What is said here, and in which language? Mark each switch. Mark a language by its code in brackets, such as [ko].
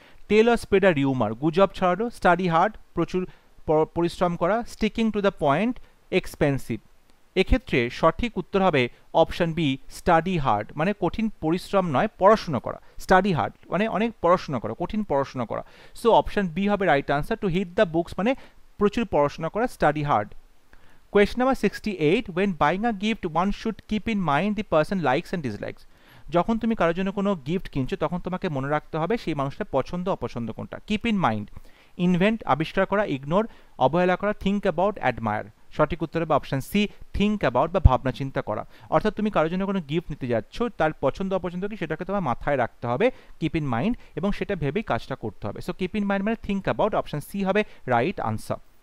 [en] tell or spread a rumour, [bn] গুজব ছড়ানো, [en] study hard, [bn] প্রচুর পরিশ্রম করা, [en] Sticking to the point, expensive. [bn] এক্ষেত্রে সঠিক উত্তর হবে অপশন বি, স্টাডি হার্ড, মানে কঠিন পরিশ্রম নয়, পড়াশোনা করা। স্টাডি হার্ড মানে অনেক পড়াশোনা করা, কঠিন পড়াশোনা করা। সো অপশন বি হবে right answer, [en] to hit the books [bn] মানে প্রচুর পড়াশোনা করা, study hard. [en] Question number 68, when buying a gift one should keep in mind the person likes and dislikes. [bn] যখন তুমি কারোর জন্য কোনো গিফট কিনছো তখন তোমাকে মনে রাখতে হবে সেই মানুষটার পছন্দ অপছন্দ কোনটা। [en] keep in mind, invent [bn] আবিষ্কার করা, [en] ignore [bn] অবহেলা করা, [en] Think about, admire. [bn] সঠিক উত্তর হবে অপশন সি, থিঙ্ক অ্যাবাউট বা ভাবনা চিন্তা করা। অর্থাৎ তুমি কারোর জন্য কোনো গিফট নিতে যাচ্ছ, তার পছন্দ অপছন্দ কি সেটাকে তোমার মাথায় রাখতে হবে, কিপ ইন মাইন্ড, এবং সেটা ভেবেই কাজটা করতে হবে। সো কিপ ইন মাইন্ড মানে থিঙ্ক অ্যাবাউট, অপশন সি হবে রাইট আনসার।